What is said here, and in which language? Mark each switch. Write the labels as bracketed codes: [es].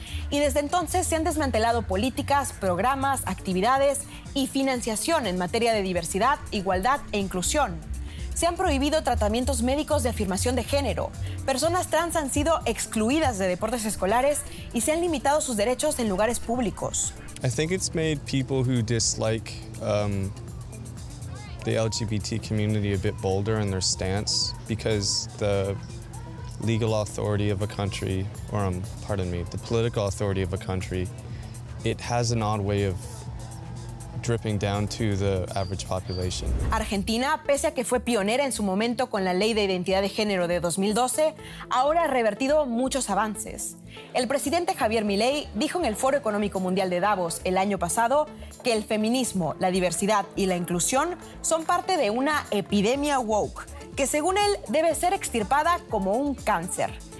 [es] Y desde entonces se han desmantelado políticas, programas, actividades y financiación en materia de diversidad, igualdad e inclusión. Se han prohibido tratamientos médicos de afirmación de género. Personas trans han sido excluidas de deportes escolares y se han limitado sus derechos en lugares públicos. [en] I think it's made people who dislike the LGBT community a bit bolder in their stance because the legal authority of a country, the political authority of a country, it has an odd way of dripping down to the average population. [es] Argentina, pese a que fue pionera en su momento con la Ley de Identidad de Género de 2012, ahora ha revertido muchos avances. El presidente Javier Milei dijo en el Foro Económico Mundial de Davos el año pasado que el feminismo, la diversidad y la inclusión son parte de una epidemia woke, que según él debe ser extirpada como un cáncer.